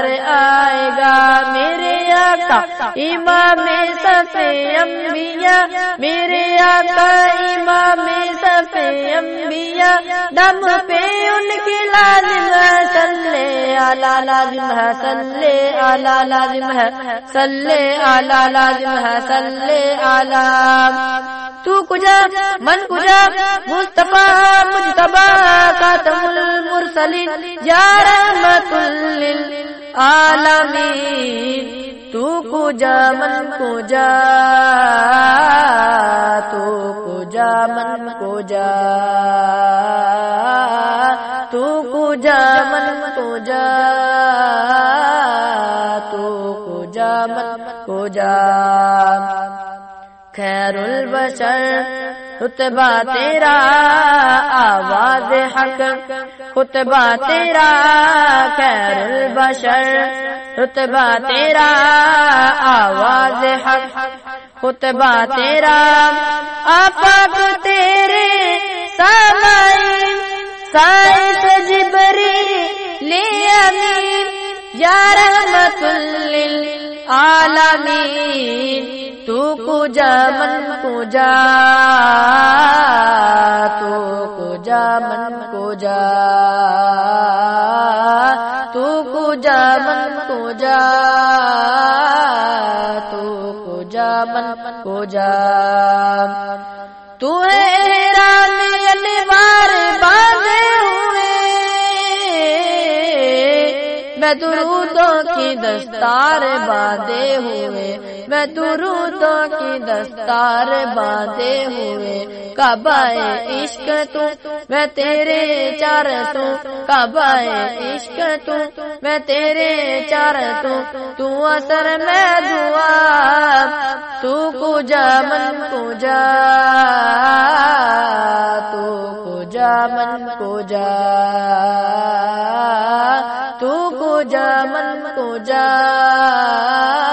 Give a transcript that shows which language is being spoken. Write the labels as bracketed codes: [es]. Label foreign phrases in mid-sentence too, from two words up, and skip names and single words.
[ur] آئے گا، میرے آقا امام صف انبیاء، میرے آقا امام صف انبیاء، دم پہ ان کی لازم ہے [ar] صلی علی [ur] لازم ہے، [ar] صلی علی [ur] لازم ہے، [ar] صلی علی [ur] لازم ہے، [ar] صلی علی، [fa] تو کجا من کجا، [ar] مصطفیٰ مجتبی خاتم المرسلین، یا رحمت [fa] للعالمین، تو کجا من کجا، تو کجا من کجا، تو کجا من کجا، تو کجا من کجا، [ar] خیر البشر [ur] خطبہ تیرا آواز حق، خطبہ تیرا [ar] خیر البشر، [ur] خطبہ تیرا آواز حق، خطبہ تیرا آفاق تیرے سامعین، سائس جبریل امین، یا رحمت [fa] للعالمین، تو کجا من کجا، تو کجا من کجا، تو کجا من کجا، تو کجا من کجا، [ur] تو احرام انوار باندھے ہوئے میں درودوں کی دستار باندھے ہوئے، میں درودوں کی دستار باندھے ہوئے، کعبہ عشق تو میں تیرے چارتوں، کعبہ عشق تو میں تیرے چارتوں، تو اثر میں دعا، [fa] تو کجا من کجا، تو کجا من کجا، تو کجا من کجا